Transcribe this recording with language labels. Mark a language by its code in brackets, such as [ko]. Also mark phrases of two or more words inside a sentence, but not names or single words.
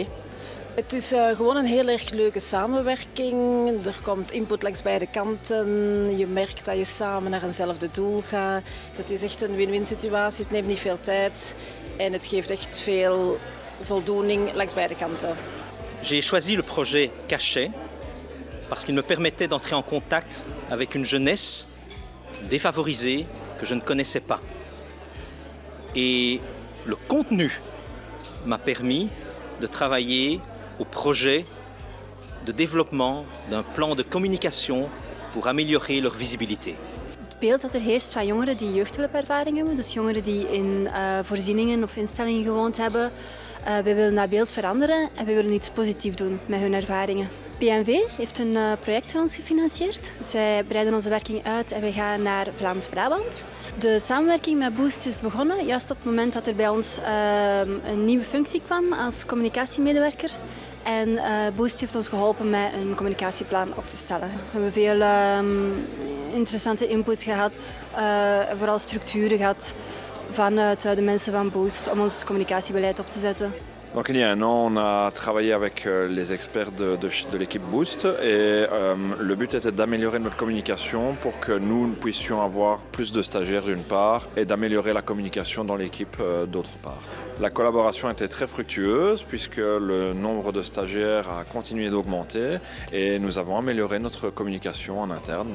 [nl] Het is gewoon een heel erg leuke samenwerking. Er komt input langs beide kanten. Je merkt dat je samen naar eenzelfde doel gaat. Het is echt een win-win situatie. Het neemt niet veel tijd. En het geeft echt veel voldoening langs beide kanten. [fr] J'ai choisi le projet Cachet parce qu'il me permettait d'entrer en contact avec une jeunesse défavorisée que je ne connaissais pas. Et le contenu m'a permis de travailler au projet de développement d'un plan de communication pour améliorer leur visibilité. [nl] Het beeld dat er heerst van jongeren die jeugdhulpervaring hebben, dus jongeren die in voorzieningen of instellingen gewoond hebben, wij willen dat beeld veranderen en wij willen iets positiefs doen met hun ervaringen. PNV heeft een project voor ons gefinancierd. Dus wij breiden onze werking uit en we gaan naar Vlaams-Brabant. De samenwerking met Boost is begonnen juist op het moment dat er bij ons een nieuwe functie kwam als communicatiemedewerker. En Boost heeft ons geholpen met een communicatieplan op te stellen. We hebben veel interessante input gehad, vooral structuren gehad vanuit de mensen van Boost om ons communicatiebeleid op te zetten. [fr] Donc il y a un an, on a travaillé avec les experts de l'équipe Boost et le but était d'améliorer notre communication pour que nous puissions avoir plus de stagiaires d'une part et d'améliorer la communication dans l'équipe d'autre part. La collaboration était très fructueuse puisque le nombre de stagiaires a continué d'augmenter et nous avons amélioré notre communication en interne.